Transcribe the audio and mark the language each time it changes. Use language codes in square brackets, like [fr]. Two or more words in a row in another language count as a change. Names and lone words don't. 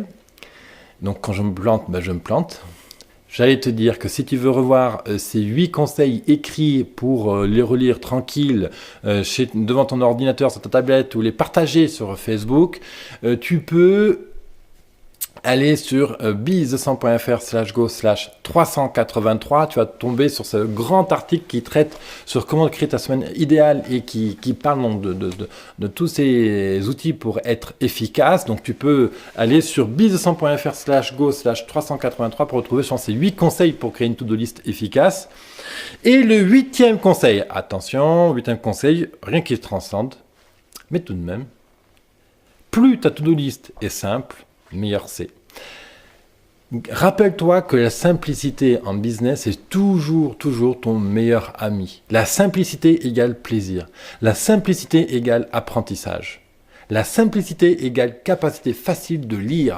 [fr] Donc quand je me plante, je me plante. J'allais te dire que si tu veux revoir ces 8 conseils écrits pour les relire tranquille devant ton ordinateur, sur ta tablette ou les partager sur Facebook, tu peux aller sur biz200.fr/go/383. Tu vas tomber sur ce grand article qui traite sur comment créer ta semaine idéale et qui parle de tous ces outils pour être efficace. Donc tu peux aller sur biz200.fr/go/383 pour retrouver ces 8 conseils pour créer une [en] to-do list [fr] efficace. Et le 8e conseil, attention, 8e conseil, rien qui le transcende, mais tout de même, plus ta [en] to-do list [fr] est simple, meilleur c'est. Rappelle-toi que la simplicité en business est toujours ton meilleur ami. La simplicité égale plaisir. La simplicité égale apprentissage. La simplicité égale capacité facile de lire.